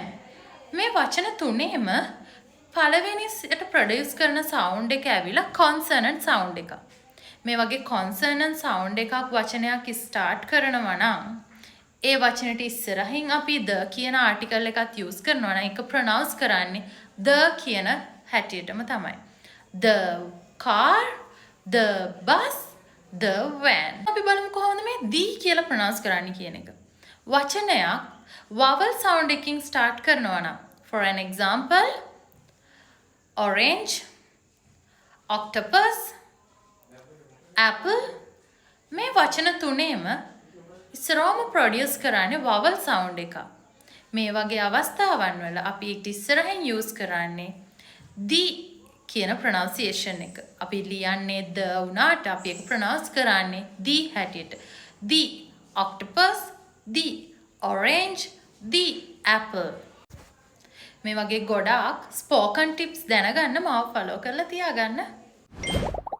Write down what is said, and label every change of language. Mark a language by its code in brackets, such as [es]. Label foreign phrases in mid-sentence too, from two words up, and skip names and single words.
[si] මේ වචන තුනේම පළවෙනිට ප්‍රොඩියුස් කරන සවුන්ඩ් එක ඇවිල්ලා [en] consonant sound [si] එක. මේ වගේ [en] consonant sound [si] එකක් වචනයක් ස්ටාර්ට් කරනවා නම් ඒ වචනට ඉස්සරහින් අපි the කියන ආටිකල් එකත් යූස් කරනවා නම් ඒක ප්‍රොනවුන්ස් කරන්නේ the කියන හැටියටම තමයි. [en] the car, the bus, the van. [si] අපි බලමු කොහොමද මේ the කියලා ප්‍රොනවුන්ස් කරන්නේ කියන එක. වචනයක් [en] vowel sound [si] එකකින් start කරනවා නම් [en] for an example orange, octopus, apple [si] මේ වචන තුනේම ඉස්සරහම ප්‍රොඩියුස් කරන්නේ [en] vowel sound [si] එක. මේ වගේ අවස්ථාවන් වල අපි ඒක ඉස්සරහින් use කරන්නේ the කියන pronunciation එක. අපි ලියන්නේ the උනාට අපි ඒක pronounce කරන්නේ the හැටියට. [en] the octopus, the orange, the apple. [si] මේ වගේ ගොඩාක් [en] spoken tips [si] දැනගන්න මාව ෆලෝ කරලා තියාගන්න.